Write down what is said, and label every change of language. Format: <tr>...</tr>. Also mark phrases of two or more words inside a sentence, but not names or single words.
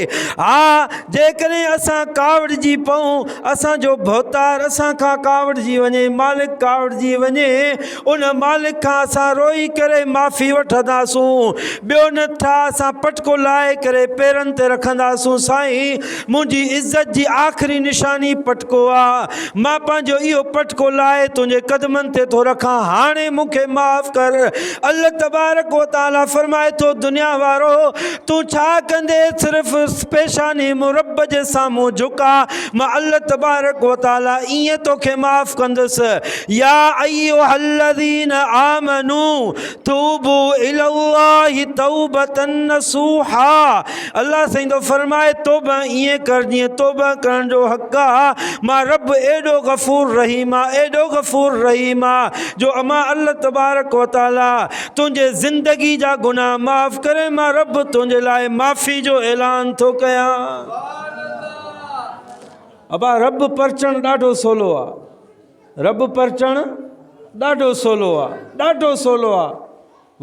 <sd>हा जेकॾहिं असां कावड़जी पऊं, असांजो भोतार असां खां कावड़जी वञे, मालिक कावड़जी वञे, उन मालिक खां असां रोई करे माफ़ी वठंदासूं। ॿियो नथा असां पटको लाहे करे पेरनि ते रखंदासूं, साईं मुंहिंजी इज़त जी आख़िरी निशानी पटको आहे, मां पंहिंजो इहो पटको लाहे तुंहिंजे कदमनि ते थो रखां, हाणे मूंखे माफ़ कर।</sd> <ar>الله تبارك وتعالى</ar> <sd>फरमाए थो दुनिया वारो तूं छा कंदे, सिर्फ़ पेशानी मूं रब जे साम्हूं झुका, मां</sd> <ar>الله تبارك وتعالى</ar> <sd>ईअं तोखे माफ़ कंदुसि।</sd> <ar>يا أيها الذين آمنوا توبوا إلى الله توبة نصوحا.</ar> <sd>अल्लाह साईं तो फरमाए तौबा ईअं कर जीअं तौबा करण जो हक़ आहे। मां रब एॾो गफ़ूर रहीम आहे, एॾो गफ़ूर रहीम आहे, जो अमा</sd> <ar>الله تبارك وتعالى</ar> <sd>तुंहिंजे ज़िंदगी जा गुनाह माफ़ करे, मां रब तुंहिंजे लाइ माफ़ी जो ऐलान थो कयां। अबा रब परचण ॾाढो सवलो आहे, रब परचण ॾाढो सवलो आहे, ॾाढो सवलो आहे।</sd>